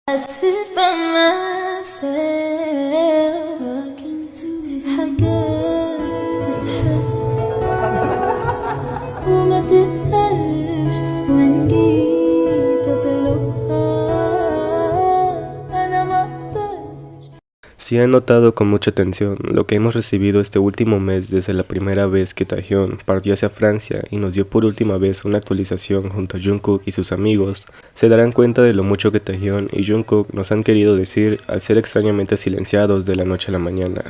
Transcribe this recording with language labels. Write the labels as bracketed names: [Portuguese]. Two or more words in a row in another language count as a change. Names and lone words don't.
[English] sit by myself talking to [Arabic] حاجات تتحس وما تتقالش وإن جيت أطلبها أنا مقدرش. [Spanish] Sí he notado con mucha atención lo que hemos recibido este último mes desde la primera vez que Taehyun partió hacia Francia y nos dio por última vez una actualización junto a Jungkook y sus amigos. Se darán cuenta de lo mucho que Taehyun y Jungkook nos han querido decir al ser extrañamente silenciados de la noche a la mañana.